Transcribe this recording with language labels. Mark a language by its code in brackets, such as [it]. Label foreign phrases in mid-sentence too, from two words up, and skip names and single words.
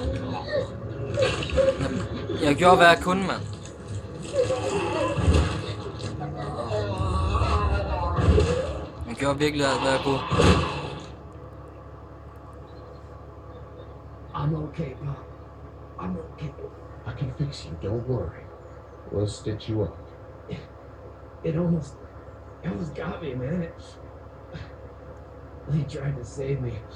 [da] Jeg gjorde, hvad jeg kunne, mand. Jeg gjorde virkelig alt, hvad jeg kunne. [en] I'm okay, Bob. I'm okay. I can fix you, don't worry. We'll stitch you up. It almost got me, man. He tried to save me.